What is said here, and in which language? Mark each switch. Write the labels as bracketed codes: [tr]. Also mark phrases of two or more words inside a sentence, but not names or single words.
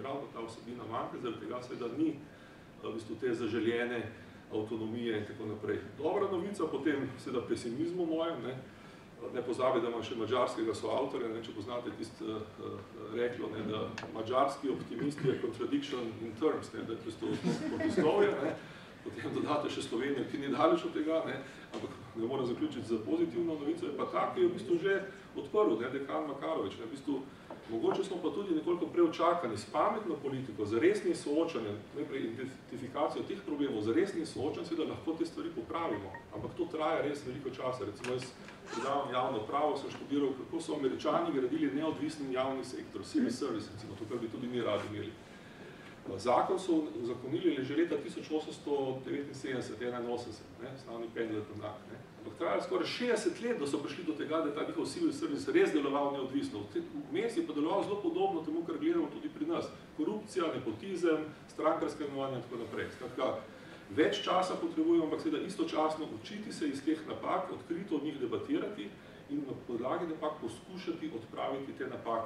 [sl] Ravno ta vsebina manjka, zaradi tega seveda ni v bistvu te zaželjene avtonomije in tako naprej. Dobra novica potem seveda pesimizmu mojem, ne pozabi, da imam še mađarskega soavtorja, če poznate tisto reklo, da mađarski optimist je [en] contradiction in terms, [sl] da je tisto protislovje, potem dodate še Slovenijo, ki ni daleč od tega, ampak ne moram zaključiti za pozitivno novico, je pa tak, ki je v bistvu že odprl, dekan Makarovič. V bistvu, mogoče smo pa tudi nekoliko preočakani s pametno politiko, z resnim soočanjem, najprej identifikacijo teh problemov, z resnim soočanjem, seveda lahko te stvari popravimo, ampak to traja res veliko časa. Recimo, jaz predavam javno pravo, sem študiral, kako so Američani gradili neodvisni javni sektor, [en] civil service, [sl] recimo, to, kar bi tudi mi radi imeli. Zakon so uzakonili že leta 1879-81, slavni Pendleton Act. Ampak trajalo skoraj 60 let, da so prišli do tega, da je ta njihov [en] civil service [sl] res deloval neodvisno. Vmes je pa deloval zelo podobno temu, kar gledamo tudi pri nas. Korupcija, nepotizem, strankarske imenovanja in tako naprej. Skratka, več časa potrebujemo, ampak seveda istočasno učiti se iz teh napak, odkrito od njih debatirati in na podlagi napak poskušati odpraviti te napake.